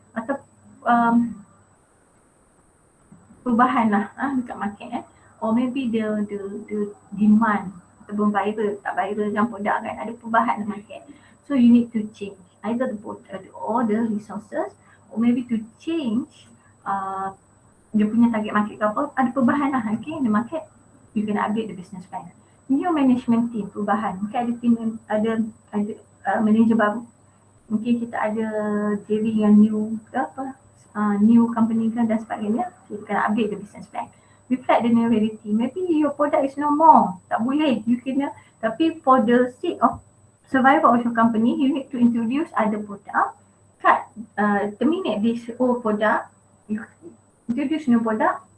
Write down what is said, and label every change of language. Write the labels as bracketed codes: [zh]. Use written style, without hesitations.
[ms] Atau perubahan lah dekat market [en] or maybe the demand [ms] ataupun viral, tak viral dalam produk kan, ada perubahan dalam market. [en] So you need to change either the product or the resources, or maybe to change [ms] dia punya target market ke apa, ada perubahan lah. [en] Okay, the market, you can update the business plan. New management team, [ms] perubahan, mungkin ada team, ada manager baru, mungkin kita ada diri yang new ke apa, [en] new company [ms] kan dan sebagainya. [en] So you can update the business plan. Reflect the new reality. Maybe your product is no more, [ms] tak boleh, [en] you [ms] kena, tapi [en] for the sake of survival of your company, you need to introduce other product, terminate this old product, you introduce new product.